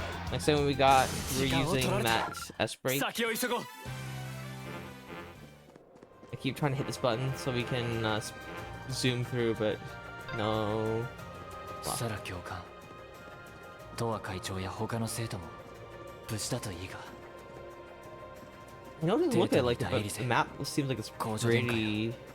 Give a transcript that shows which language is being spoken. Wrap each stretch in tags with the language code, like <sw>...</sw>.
<en>Next time we got, we're using that S brake.</en> <ja>先を急ごう。</ja> <en>I keep trying to hit this button so we can zoom through, but no.</en> <ja>サラ教官。トア会長や他の生徒も無事だといいが。</ja> <en>You know, just look at like the map seems like it's pretty.</en>